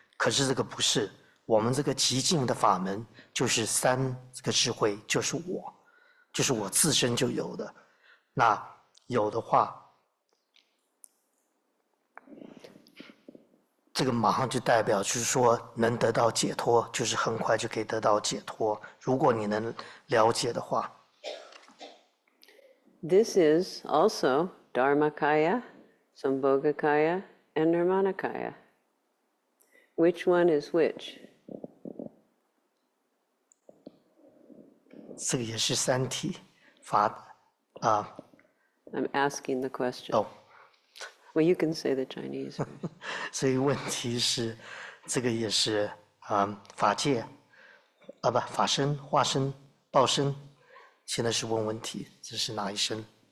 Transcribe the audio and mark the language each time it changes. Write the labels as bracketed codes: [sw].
[zh] 可是这个不是，我们这个极静的法门就是这个智慧就是我自身就有的。那有的话，这个马上就代表就是说能得到解脱，就是很快就可以得到解脱。如果你能了解的话。 [en] This is also Dharmakaya, Sambhogakaya, and Nirmanakaya. Which one is which? [zh] 这个也是三体法 [en] I'm asking the question. Oh. Well, you can say the Chinese. [zh] 所以问题是，这个也是法界法身、化身、报身。现在是问问题，这是哪一身？